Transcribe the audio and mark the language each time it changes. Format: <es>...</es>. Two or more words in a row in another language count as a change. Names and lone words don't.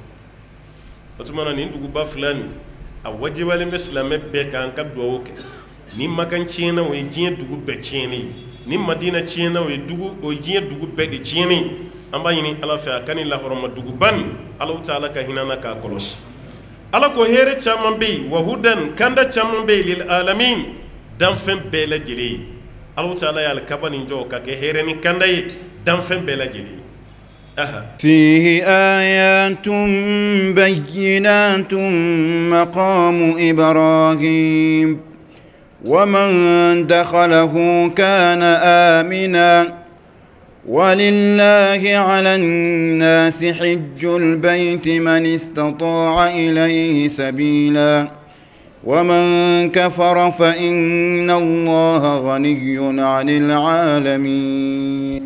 <bm>la o tuma na nin duguba fila nin a wajibalen bɛ silamɛ bɛɛ kan ka duwawu kɛ ni Makan tiɲɛna o ye diɲɛ dugu bɛɛ tiɲɛnen ye ni Madina tiɲɛna o ye diɲɛ dugu bɛɛ de tiɲɛnen ye an b'a ɲini Ala fɛ a ka ni lahɔrɔma duguba nin Alahu Taala ka hinɛ na k'a kɔlɔsi Ala ko hɛrɛ caman bɛ yen wa hudan kanda caman bɛ yen</bm> <ar>للعالمين</ar> <bm>danfɛn bɛɛ lajɛlen ye Alahu Taala ye alikaba nin jɔ ka kɛ hɛrɛ ni kanda ye danfɛn bɛɛ lajɛlen ye</bm> <ar>فيه آيات بينات مقام إبراهيم ومن دخله كان آمنا ولله على الناس حج البيت من استطاع إليه سبيلا ومن كفر فإن الله غني عن العالمين</ar>